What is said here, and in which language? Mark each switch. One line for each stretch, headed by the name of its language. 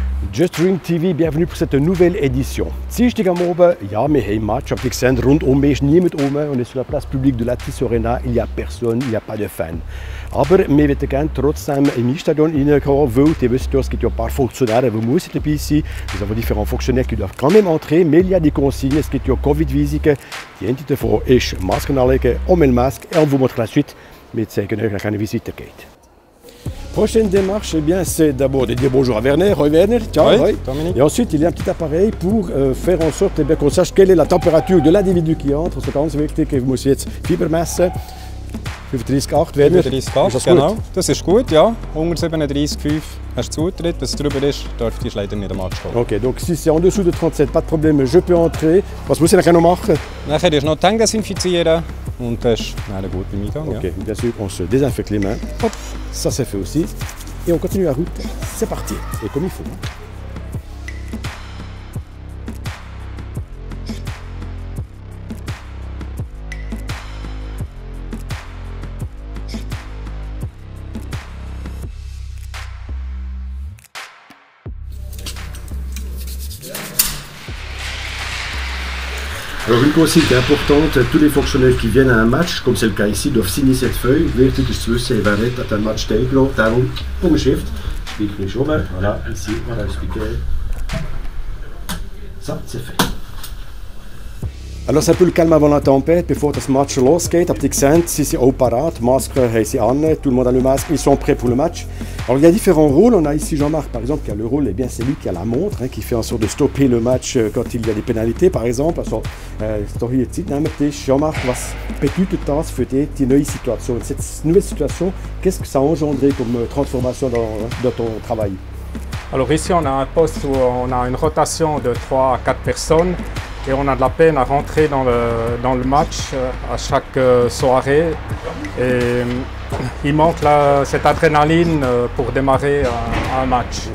French: Just Drink TV, bienvenue pour cette nouvelle édition.
German: Dienstag am Abend, ja, wir haben ein Match. Habt ihr gesehen, rundum ist niemand rum.
French: On est sur la place publique de la Tissot Arena. Il n'y a personne, il n'y a pas de fans.
German: Aber wir möchten gerne trotzdem im Stadion reinkommen, weil ihr wisst, es gibt ja ein paar Fonctionnaires, die müssen dabei sein.
French: Nous avons différents fonctionnaires qui doivent quand même entrer, mais il y a des consignes.
German: Es gibt ja Covid-Visiten. Die eine davon ist Masken anlegen,
French: on met le masque et on vous montre la suite.
German: Wir zeigen euch, wie eine Visite geht.
French: Prochaine démarche, eh bien, c'est d'abord de dire bonjour à Werner.
German: Hoi Werner, ciao.
French: Oui, Dominique. Et ensuite, il y a un petit appareil pour faire en sorte qu'on sache quelle est la température de l'individu qui entre. C'est
German: ganz wichtig. Ich muss jetzt Fieber messen. 35,8 Werner. 35,8, genau. Das ist gut, ja. Unter 37,5 hast du Zutritt. Wenn es drüber ist, dürfte ich leider nicht am Match kommen.
French: Ok, donc si c'est en dessous de 37, pas de problème, je peux entrer.
German: Was muss ich noch machen? Nachher ist noch die Hände desinfizieren und das ist dann gut beim Eingang. Ok, ja.
French: bien sûr, on se désinfecte les mains. Hop, ça c'est fait aussi. Et on continue la route. C'est parti. Et comme il faut. Alors une consigne importante, tous les fonctionnaires qui viennent à un match, comme c'est le cas ici, doivent signer cette feuille.
German: Wichtig ist zu wissen, wer nicht an einem Match teilgenommen. Darum, Punktschrift, spiegel ich oben,
French: voilà, ici, voilà, expliqué. Ça, c'est fait. Alors c'est un peu le calme avant la tempête,
German: bevor das Match losgeht. Habt ihr gesehen, sie sind auch parat, Masken haben sie an,
French: tout le monde a le masque, ils sont prêts pour le match. Alors il y a différents rôles, on a ici Jean-Marc par exemple qui a le rôle, eh bien c'est lui qui a la montre, qui fait en sorte de stopper le match quand il y a des pénalités par exemple.
German: Also, ist doch hier Zeit neben Tisch. Jean-Marc, was bedeutet das für dich, die neue Situation?
French: Cette nouvelle situation, qu'est-ce que ça a engendré comme transformation dans ton travail? Alors ici on a un poste où on a une rotation de 3 à 4 personnes. Et on a de la peine à rentrer dans le match à chaque soirée. Et il manque cette adrénaline pour démarrer un match.